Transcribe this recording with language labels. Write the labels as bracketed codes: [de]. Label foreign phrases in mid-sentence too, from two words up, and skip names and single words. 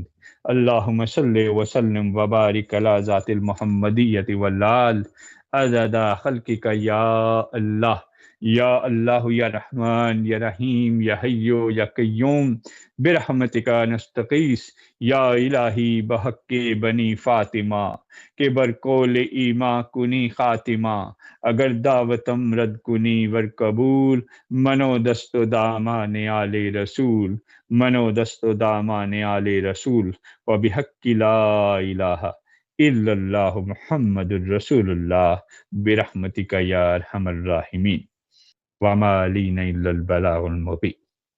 [ar] اللہم صلی وسلم وبارک علی ذات المحمدیت والآل عدد خلقک یا اللہ، یا اللہ، یا رحمان، یا رحیم، یا حی، یا قیوم، برحمتک نستغیث۔ [fa] یا الہی بحق بنی فاطمہ کہ برقول ایما کنی خاتمہ، اگر دعوتم رد کنی ور قبول، منو دست و دامان آل رسول، منو دست و دامان آل رسول، [ar] وبحق لا الہ الا اللہ محمد الرسول اللہ، برحمتک یا ارحم الراحمین، وما علینا الا البلاغ المبین۔